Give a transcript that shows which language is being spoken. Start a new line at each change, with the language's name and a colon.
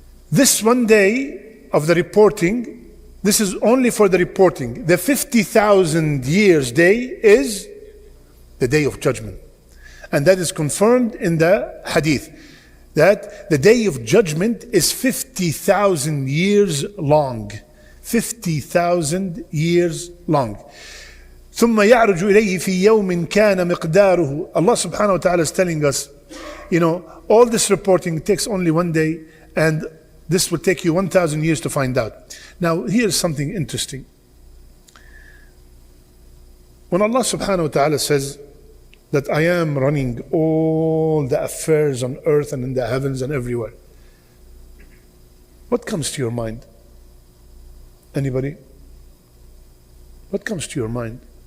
English: This one day of the reporting, this is only for the reporting. The 50,000 years day is the day of judgment. And that is confirmed in the hadith, that the day of judgment is 50,000 years long. 50,000 years long.
Arabic: ثم يعرج إليه في يوم كان مقداره.
English: Allah subhanahu wa ta'ala is telling us, all this reporting takes only one day, and this will take you 1,000 years to find out. Now, here's something interesting. When Allah subhanahu wa ta'ala says that I am running all the affairs on earth and in the heavens and everywhere, what comes to your mind? Anybody? What comes to your mind?